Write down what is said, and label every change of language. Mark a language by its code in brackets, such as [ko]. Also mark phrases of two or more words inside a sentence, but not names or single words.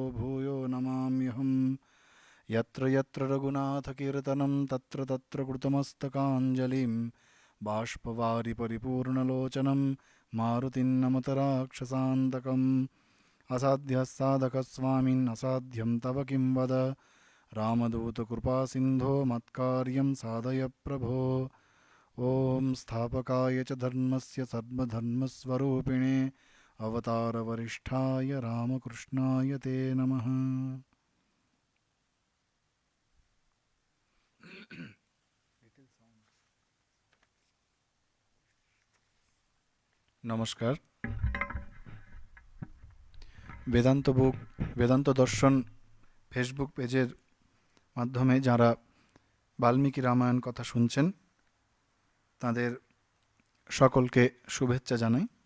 [sa] भूयो नमाम्यहम् यत्र यत्र रघुनाथकीर्तनं तत्र तत्र कृतमस्तकाञ्जलिं बाष्पवारि परिपूर्णलोचनं मारुतिं नमत राक्षसान्तकम् असाध्यः साधकस्वामिन् असाध्यं तव किं वद रामदूतकृपासिन्धो मत्कार्यं साधय प्रभो। ॐ स्थापकाय च धर्मस्य सर्वधर्मस्वरूपिणे अवतारवरिष्ठाय रामकृष्णाय ते नमः। [bn] নমস্কার। বেদান্ত দর্শন ফেসবুক পেজের মাধ্যমে যারা বাল্মীকি রামায়ণ কথা শুনছেন তাদের সকলকে শুভেচ্ছা জানাই।